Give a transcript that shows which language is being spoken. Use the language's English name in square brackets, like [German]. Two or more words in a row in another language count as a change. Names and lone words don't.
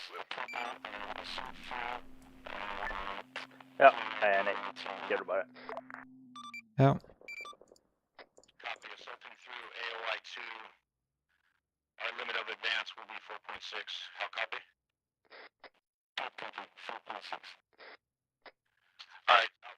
[Norwegian] Ja, jeg er enig. Gjør det bare. Ja. [English] Our limit of advance will be 4.6. How copy? 4.6. All right.